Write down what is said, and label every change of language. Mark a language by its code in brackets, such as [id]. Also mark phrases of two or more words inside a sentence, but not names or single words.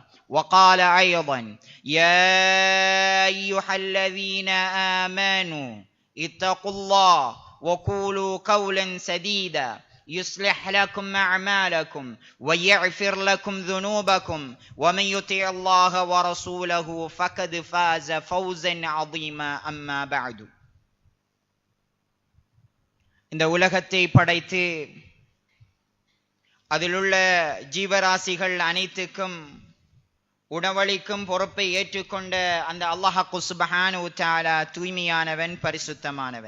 [ar] وقال أيضا: يا أيها الذين آمنوا اتقوا الله وقولوا قولا سديدا يصلح لكم أعمالكم ويغفر لكم ذنوبكم ومن يطع الله ورسوله فقد فاز فوزا عظيما. أما بعد. [ta] இந்த உலகத்தை படைத்து அதிலுள்ள ஜீவராசிகள் அனைத்துக்கும் உணவளிக்கும் பொறுப்பை ஏற்றுக்கொண்ட அந்த அல்லாஹ் [ar] سبحانه وتعالى [ta] தூய்மையானவன், பரிசுத்தமானவன்.